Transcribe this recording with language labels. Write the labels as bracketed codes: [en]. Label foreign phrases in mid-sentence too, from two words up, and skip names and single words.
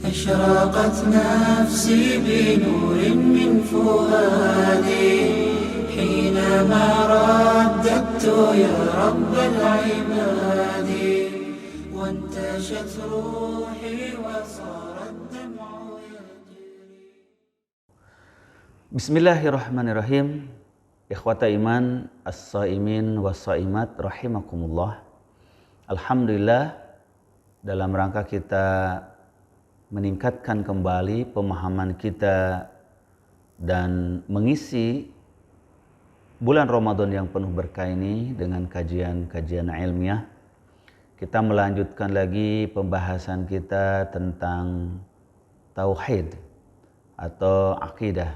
[ar] أشرقت نفسي بنور من فؤادي حينما رددت يا رب العباد وانتشت روحي وصار الدمع يجري. بسم الله الرحمن الرحيم. إخوة الإيمان الصائمين والصائمات رحمكم الله. [id] Alhamdulillah, dalam rangka kita meningkatkan kembali pemahaman kita dan mengisi bulan Ramadan yang penuh berkah ini dengan kajian-kajian ilmiah, kita melanjutkan lagi pembahasan kita tentang tauhid atau akidah.